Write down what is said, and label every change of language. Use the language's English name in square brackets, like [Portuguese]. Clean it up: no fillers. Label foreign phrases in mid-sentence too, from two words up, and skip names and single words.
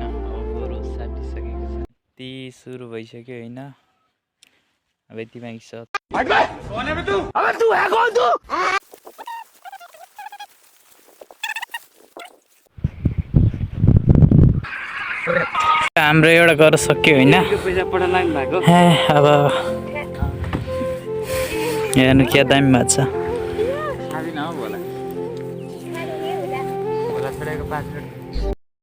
[Nepali] अब गोरु साटिसकेको छ। ती सुरु भइसक्यो होइन। अब यति बाँकी छ। [Hindi] तू है कौन तू? [Nepali] हाम्रो एउटा गर सक्यो होइन। अब हेर्नु क्या दामी भएको छ।